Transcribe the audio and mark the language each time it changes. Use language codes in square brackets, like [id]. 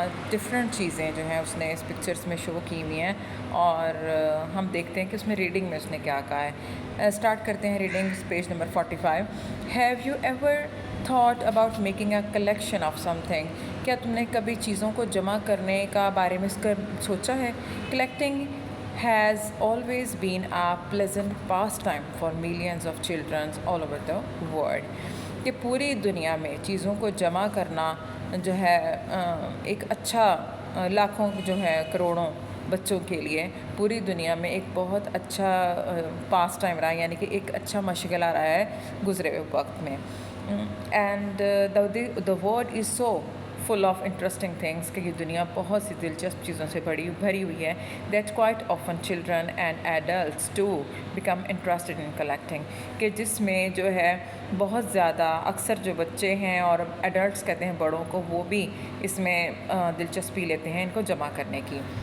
[ur] Different چیزیں جو ہیں اس نے اس پکچرس میں شو کی ہوئی ہیں, اور ہم دیکھتے ہیں کہ اس میں ریڈنگ میں اس نے کیا کہا ہے. [en] start [ur] کرتے ہیں [en] Reading, page number 45. Have you ever thought about making a collection of something. [ur] کیا تم نے کبھی چیزوں کو جمع کرنے کا بارے میں اس کا سوچا ہے. [en] Collecting has always been a pleasant pastime for millions of children all over the world. [ur] کہ پوری دنیا میں چیزوں کو جمع کرنا جو ہے ایک اچھا, لاکھوں جو ہے کروڑوں بچوں کے لیے پوری دنیا میں ایک بہت اچھا پاس ٹائم رہا ہے, یعنی کہ ایک اچھا مشغلہ رہا ہے گزرے ہوئے وقت میں. [en] and the world is so full of interesting things, [ur] کہ یہ دنیا بہت سی دلچسپ چیزوں سے بھری ہوئی ہے. [en] that quite often children and adults too become interested in collecting. [ur] کہ جس میں جو ہے بہت زیادہ اکثر جو بچے ہیں اور ایڈلٹس کہتے ہیں بڑوں کو, وہ بھی اس میں دلچسپی لیتے ہیں ان کو جمع کرنے کی.